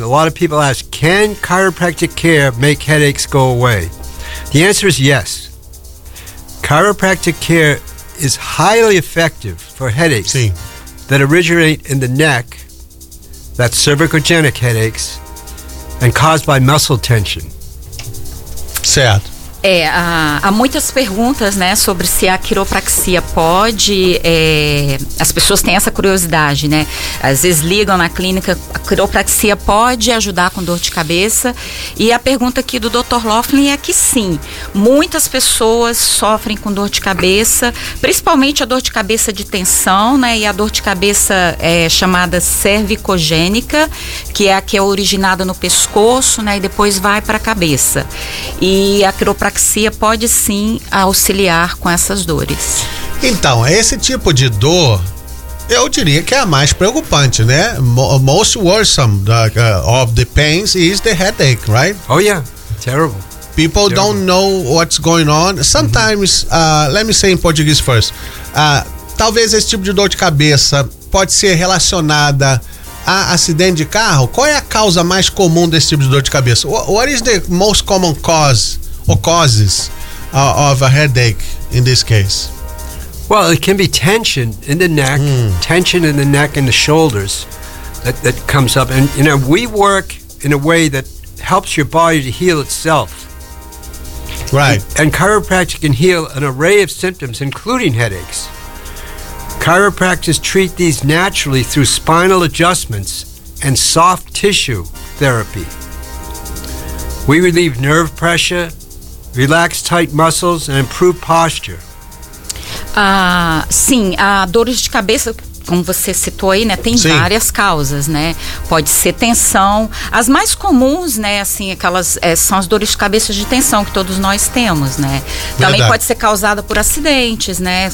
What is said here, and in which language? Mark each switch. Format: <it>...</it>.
<en>A lot of people ask, can chiropractic care make headaches go away? The answer is yes. Chiropractic care is highly effective for headaches that originate in the neck, that's cervicogenic headaches, and caused by muscle tension.</en> <pt>Certo. É, há muitas perguntas, né, sobre se a quiropraxia pode, as pessoas têm essa curiosidade, né, às vezes ligam na clínica, a quiropraxia pode ajudar com dor de cabeça, e a pergunta aqui do Dr. Loffler é que sim, muitas pessoas sofrem com dor de cabeça, principalmente a dor de cabeça de tensão, né, e a dor de cabeça chamada cervicogênica, que é a que é originada no pescoço, né, e depois vai para a cabeça, e a quiropraxia pode sim auxiliar com essas dores. Então, esse tipo de dor, eu diria que é a mais preocupante, né?</pt> <en>Most worrisome of the pains is the headache, right? Oh yeah, terrible. People terrible. Don't know what's going on. Sometimes, let me say in Portuguese first.</en> <pt>Talvez esse tipo de dor de cabeça pode ser relacionada a acidente de carro. Qual é a causa mais comum desse tipo de dor de cabeça?</pt> <en>What is the most common cause? Or causes of a headache in this case? Well, it can be tension in the neck, tension in the neck and the shoulders that comes up. And, you know, we work in a way that helps your body to heal itself. Right. And chiropractic can heal an array of symptoms, including headaches. Chiropractors treat these naturally through spinal adjustments and soft tissue therapy. We relieve nerve pressure, relax tight muscles and improve posture.</en> <pt>Sim, a dores de cabeça, como você citou aí, né, tem várias causas, né? Pode ser tensão. As mais comuns, né, assim, aquelas são as dores de cabeça de tensão que todos nós temos, né? Verdade. Também pode ser causada por acidentes, né?</pt>